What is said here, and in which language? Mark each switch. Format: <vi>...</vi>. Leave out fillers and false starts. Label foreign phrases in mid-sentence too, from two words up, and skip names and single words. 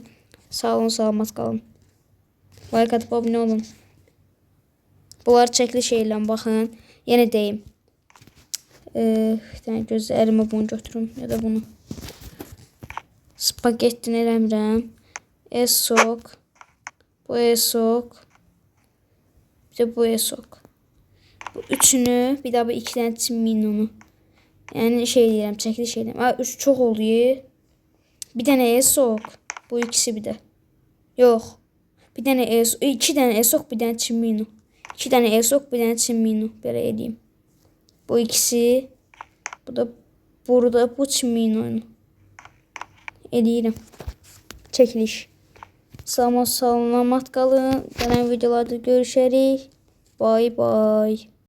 <az>Sağ olun, salamat qalın.</az> <tr>Like atıp abone olun.</tr> <az>Bunlar çəkiliş şeylə baxın. Yenə deyim. Bir dənə gözlə əlimə bunu götürüm ya da bunu. Spagettin eləmirəm. Esok. Bu Esok. Bir de bu Esok.</az> <tr>Bu üçünü, bir daha bu iki tane Çimino'nu. Yani şey diyeyim, çekiliş şey diyeyim. Üç çok oluyor. Bir tane Esok. Bu ikisi bir de. Yok. Bir tane Esok, iki tane Esok, bir tane Çimino. İki tane Esok, bir tane Çimino. Böyle edeyim. Bu ikisi. Bu da burada bu Çimino'nu. Edeyim. Çekiliş.</tr> <az>Salamat qalın. Gələn videolarda görüşərik.</az> <en>Bye bye.</en>